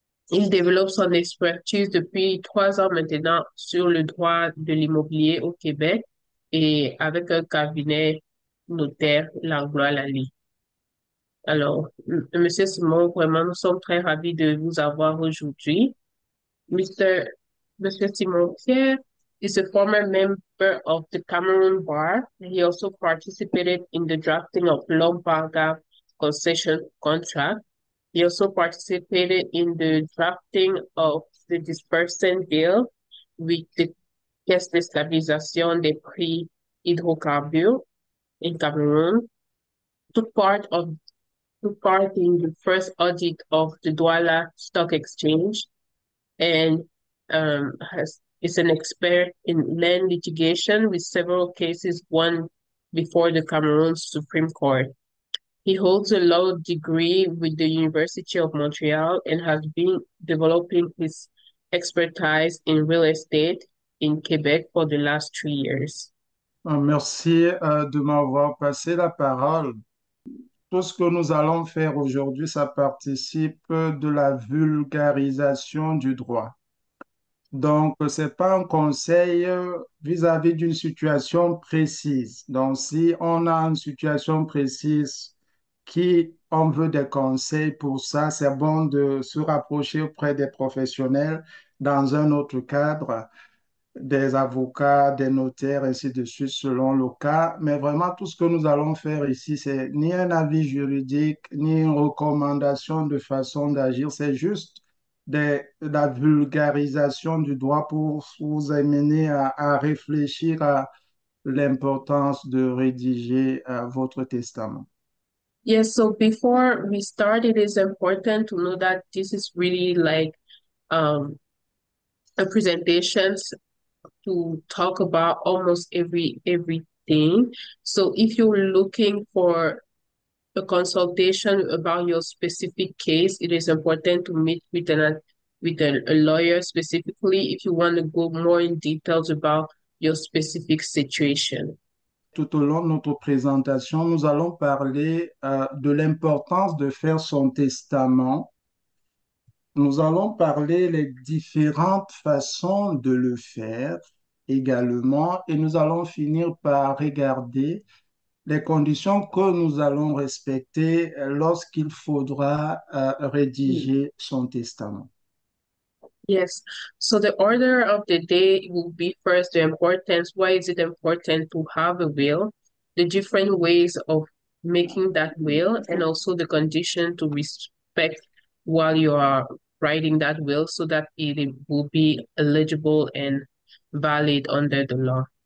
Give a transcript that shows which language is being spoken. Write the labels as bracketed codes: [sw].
[fr] Il développe son expertise depuis 3 ans maintenant sur le droit de l'immobilier au Québec et avec un cabinet notaire, Langlois Lally. Alors, Monsieur Simon, vraiment, nous sommes très ravis de vous avoir aujourd'hui. [en] Mr. Mr. Simon Pierre is a former member of the Cameroon Bar. He also participated in the drafting of Lombarga concession contract. He also participated in the drafting of the disbursement bill with the Caisse de stabilisation des prix hydrocarbures in Cameroon. Took part of took part in the first audit of the Douala Stock Exchange and is an expert in land litigation with several cases won before the Cameroon Supreme Court. He holds a law degree with the University of Montreal and has been developing his expertise in real estate in Quebec for the last 3 years. [fr] Merci de m'avoir passé la parole. Tout ce que nous allons faire aujourd'hui, ça participe de la vulgarisation du droit. Donc, ce n'est pas un conseil vis-à-vis d'une situation précise. Donc, si on a une situation précise qui on veut des conseils pour ça, c'est bon de se rapprocher auprès des professionnels dans un autre cadre, des avocats, des notaires, ainsi de suite, selon le cas. Mais vraiment, tout ce que nous allons faire ici, c'est ni un avis juridique, ni une recommandation de façon d'agir, c'est juste la vulgarisation du droit pour vous amener à réfléchir à l'importance de rédiger votre testament. [en] Yes, so before we start, it is important to know that this is really like um, a presentation to talk about almost everything. So if you're looking for a consultation about your specific case, it is important to meet with a lawyer specifically if you want to go more in details about your specific situation. [fr] Tout au long de notre présentation, nous allons parler de l'importance de faire son testament. Nous allons parler les différentes façons de le faire également et nous allons finir par regarder les conditions que nous allons respecter lorsqu'il faudra rédiger son testament. [en] Yes. So the order of the day will be first the importance. Why is it important to have a will? The different ways of making that will, and also the condition to respect while you are writing that will so that it will be eligible and valid under the law.